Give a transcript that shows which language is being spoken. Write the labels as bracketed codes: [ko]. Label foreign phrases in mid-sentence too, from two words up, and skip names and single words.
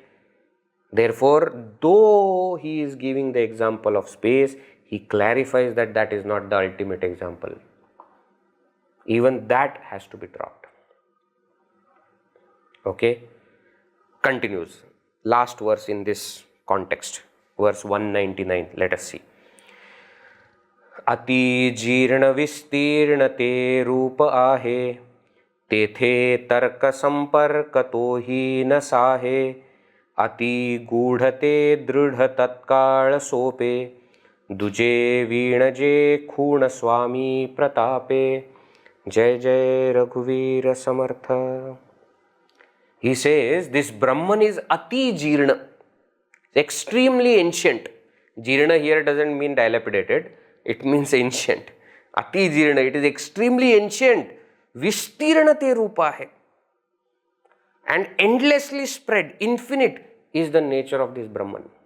[en] Therefore, though he is giving the example of space, he clarifies that that is not the ultimate example. Even that has to be dropped. Okay? Continues. Last verse in this context. Verse 199. Let us see. [mr] अति जीर्ण विस्तीर्ण ते रूप आहे, तेथे तर्क संपर्क तोही न साहे, अति गूढ़ते दृढ़ तत्काल सोपे, दुजे वीणजे खूण स्वामी प्रतापे, जय जय रघुवीर समर्थ. [en] He says this Brahman is [mr] अति जीर्ण, [en] extremely ancient. Jirna here doesn't mean dilapidated, it means ancient. [mr] अति जीर्ण, [en] it is extremely ancient. [mr] विस्तीर्णते रूपा है, [en] and endlessly spread, infinite is the nature of this Brahman.